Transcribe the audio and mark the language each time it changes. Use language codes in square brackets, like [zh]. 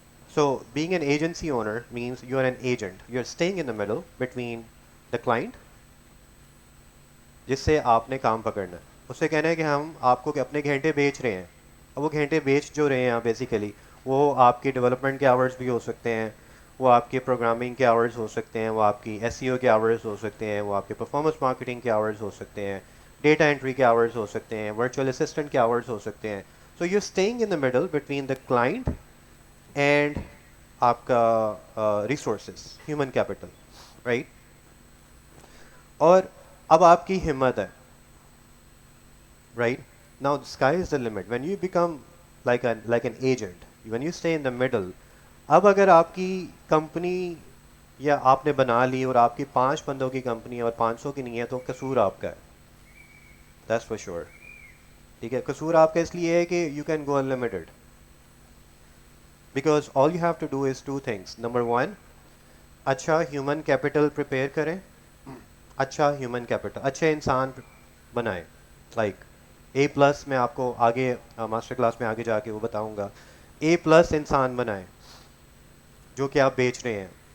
[en] So being an agency owner means you are an agent. You are staying in the middle between the client, [ur] جس سے آپ نے کام پکڑنا ہے. اس سے کہنا ہے کہ ہم آپ کو اپنے گھنٹے بیچ رہے ہیں. اب وہ گھنٹے بیچ جو رہے ہیں بیسیکلی وہ آپ کے ڈیولپمنٹ کے آورز بھی ہو سکتے ہیں, وہ آپ کے پروگرامنگ کے آورز ہو سکتے ہیں, وہ آپ کی ایس سی او کے آورز ہو سکتے ہیں, وہ آپ کے پرفارمنس مارکیٹنگ کے آورز ہو سکتے ہیں, ڈیٹا انٹری کے آورز ہو سکتے ہیں, ورچوئل اسسٹنٹ کے آورز ہو سکتے ہیں. [en] so you staying in the middle between the client and [ur] آپ کا [en] Resources, human capital, right. [ur] اور اب آپ کی ہمت ہے, right. [en] Now the sky is the limit when you become like an agent, when you stay in the middle. [ur] اب اگر آپ کی کمپنی یا آپ نے بنا لی اور آپ کی 5 بندوں کی کمپنی اور 500 کی نہیں ہے تو قصور آپ کا ہے, [en] that's for sure, [ur] ٹھیک ہے. قصور آپ کا اس لیے ہے کہ [en] you can go unlimited because all you have to do is two things. Number one, [ur] اچھا ہیومن کیپٹل پریپیئر کریں, اچھا ہیومن کیپٹل, اچھے انسان بنائیں. لائک اے پلس, میں آپ کو آگے ماسٹر کلاس میں آگے جا کے وہ بتاؤں گا, اے پلس انسان بنائیں جو کہ آپ بیچ رہے ہیں.